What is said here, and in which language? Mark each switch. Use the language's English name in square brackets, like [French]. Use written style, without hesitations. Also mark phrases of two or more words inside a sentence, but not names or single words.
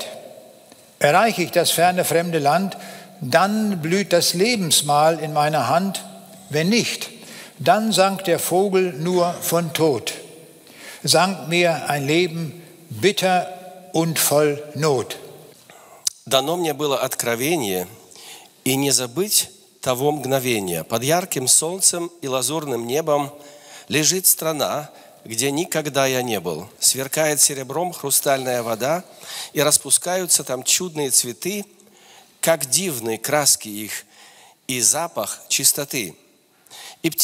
[German] Erreiche ich das ferne fremde Land, dann blüht das Lebensmahl in meiner Hand. Wenn nicht, dann sang der Vogel nur von Tod. Sang mir ein Leben bitter und voll Not. [Russian] Дано мне было откровение, и не забыть того мгновения. Под ярким солнцем и лазурным небом лежит страна, где никогда я не был. Сверкает серебром хрустальная вода, и распускаются там чудные цветы, как дивные краски их, и запах чистоты.